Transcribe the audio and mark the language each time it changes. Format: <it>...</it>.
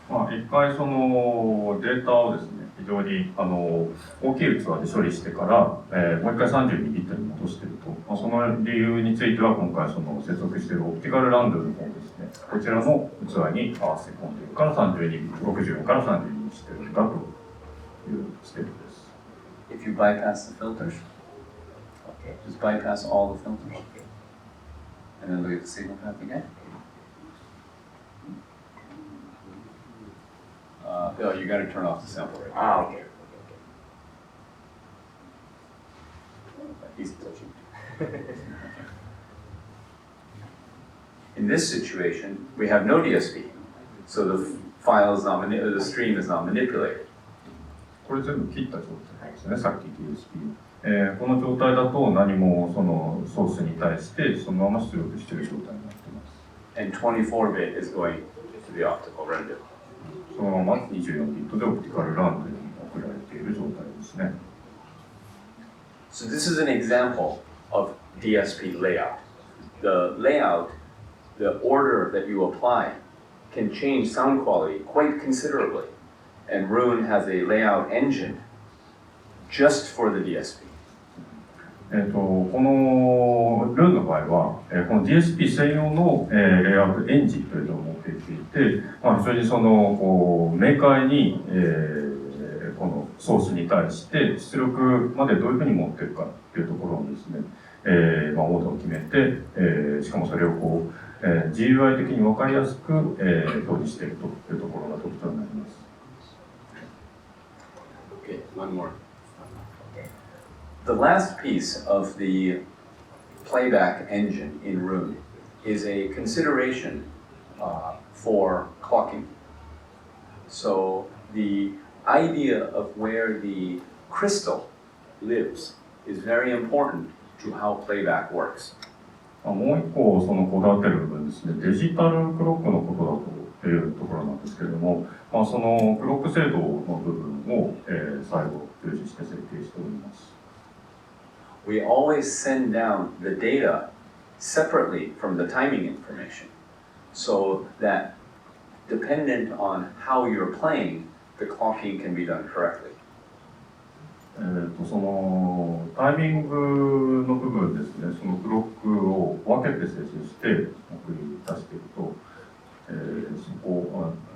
<ja>一回そのデータをですね、非常に大きい器で処理してから、もう一回32ビットに戻していると、その理由については今回その接続しているオプティカルランドの方ですね、こちらの器に合わせ込んでいるから64から32にしているんだというステップです。</ja> <en>If you bypass the filters, just bypass all the filters, and then look at the signal path again. Oh, you got to turn off the sample rate. Okay. He's touching. In this situation, we have no DSP, so the file is not the stream is not manipulated.</en> <ja>これ全部切った状態ですね、さっき DSP。この状態だと何もそのソースに対してそのまま出力している状態になっています。</ja> <en>And 24-bit is going to the optical render.</en> <ja>そのまま24ビットでオプティカルランドに送られている状態ですね。</ja> <en>So this is an example of DSP layout. The layout, the order that you apply, can change sound quality quite considerably. And Roon has a layout engine just for the DSP.</en> <ja>このルーンの場合は、この DSP 専用の、レイアウトエンジンというのを持っていて、非常にその明快に、このソースに対して出力までどういうふうに持っていくかというところをですね、オーダーを決めて、しかもそれをこう、GUI 的に分かりやすく、表示しているというところが特徴になります。</ja> <en>Okay, one more. The last piece of the playback engine in Roon is a consideration for clocking. So the idea of where the crystal lives is very important to how playback works.</en> <ja>もう一個そのこだわっている部分ですね、デジタルクロックのことだというところなんですけれども、そのクロック精度の部分を、最後重視して設計しております。</ja> <en>We always send down the data separately from the timing information, so that dependent on how you're playing, the clocking can be done correctly.</en> <ja>そのタイミングの部分ですね、そのクロックを分けて生成して送り出していくと、そこを</ja>